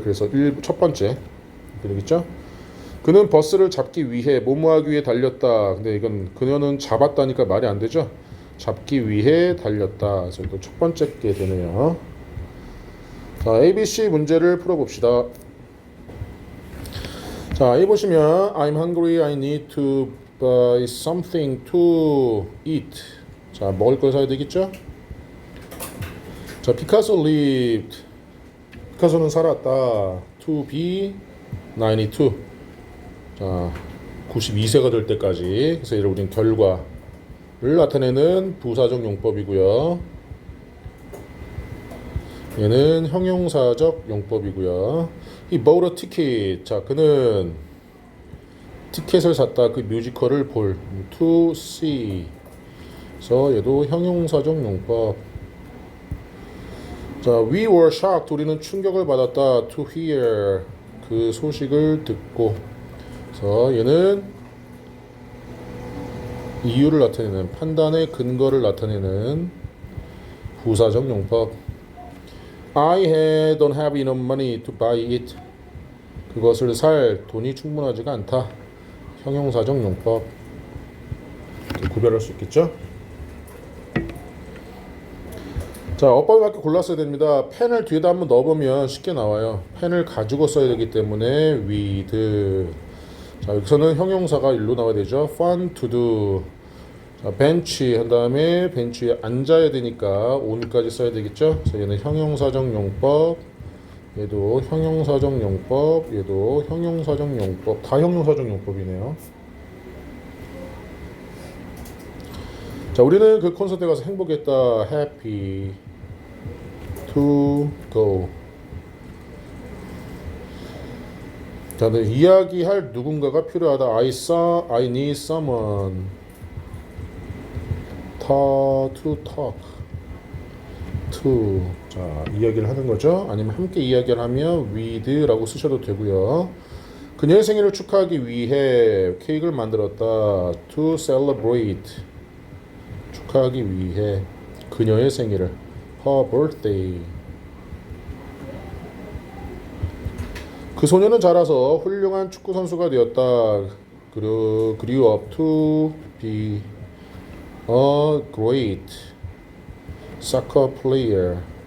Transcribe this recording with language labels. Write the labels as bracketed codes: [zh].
[ko] 그래서 첫 번째 되겠죠? 그는 버스를 잡기 위해 뭐뭐하기 위해 달렸다. 근데 이건 그녀는 잡았다니까 말이 안 되죠. 잡기 위해 달렸다. 그래서 또 첫 번째 게 되네요. 자, ABC 문제를 풀어봅시다. 자, A 보시면 [en] I'm hungry. I need to buy something to eat. [ko] 자, 먹을 걸 사야 되겠죠? 자, 피카소 [en] lived. [ko] 피카소는 살았다. [en] To be [ko] 92. 자, 92세가 될 때까지. 그래서 얘를 우린 결과를 나타내는 부사적 용법이고요. 얘는 형용사적 용법이고요. [en] 이 bought a ticket. [ko] 자, 그는 티켓을 샀다. 그 뮤지컬을 볼. [en] to see. [ko] 그래서 얘도 형용사적 용법. 자, [en] we were shocked. [ko] 우리는 충격을 받았다. [en] to hear. [ko] 그 소식을 듣고. 그래서 얘는 이유를 나타내는, 판단의 근거를 나타내는 부사적 용법. [en] I don't have enough money to buy it. [ko] 그것을 살 돈이 충분하지가 않다. 형용사적 용법. 구별할 수 있겠죠? 자, 어법에 맞게 골랐어야 됩니다. 펜을 뒤에다 한번 넣어보면 쉽게 나와요. 펜을 가지고 써야 되기 때문에 with. 자, 여기서는 형용사가 일로 나와야 되죠. [en] fun to do. [ko] 자, 벤치 한 다음에 벤치에 앉아야 되니까 on까지 써야 되겠죠. 그래서 얘는 형용사적 용법. 얘도 형용사적 용법. 얘도 형용사적 용법. 다 형용사적 용법이네요. 자, 우리는 그 콘서트에 가서 행복했다. [en] happy to go. [ko] 자, 이야기할 누군가가 필요하다. [en] I need someone to talk to. [ko] 자, 이야기를 하는 거죠. 아니면 함께 이야기를 하면 with라고 쓰셔도 되고요. 그녀의 생일을 축하하기 위해 케이크를 만들었다. [en] to celebrate. [ko] 축하하기 위해 그녀의 생일을. [en] her birthday. [ko] 그 소녀는 자라서 훌륭한 축구 선수가 되었다. [en] grew up to be a great soccer player.